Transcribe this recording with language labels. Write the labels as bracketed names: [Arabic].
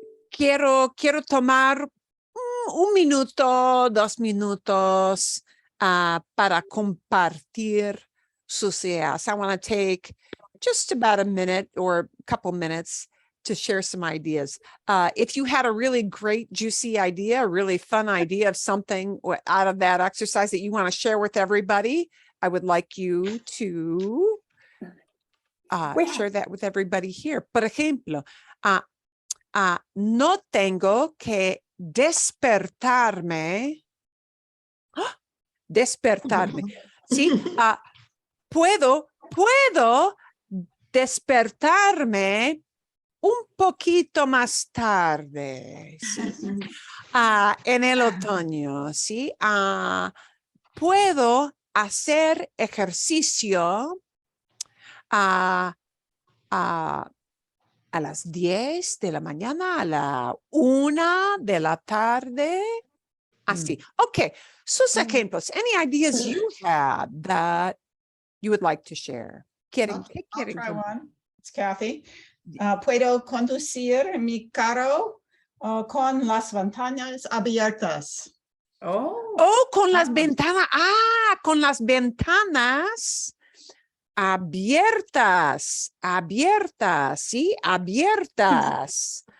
[Spanish] Quiero tomar un minuto, 2 minutos para compartir sus ideas. [English] I want to take just about a minute or a couple minutes to share some ideas. If you had a really great, juicy idea, a really fun idea of something out of that exercise that you want to share with everybody, I would like you to share that with everybody here. [Spanish] Por ejemplo, no tengo que despertarme. Despertarme. Sí, puedo despertarme un poquito más tarde. ¿Sí? En el otoño, ¿sí? Puedo hacer ejercicio a las 10 de la mañana, a la 1 de la tarde. Así. Okay. Sus ejemplos. [English] Any ideas you had that you would like to share? I'll try one. It's Kathy. [Spanish] Puedo conducir mi carro con las ventanas abiertas. Oh, con las ventanas. Con las ventanas abiertas. Abiertas. Sí, abiertas.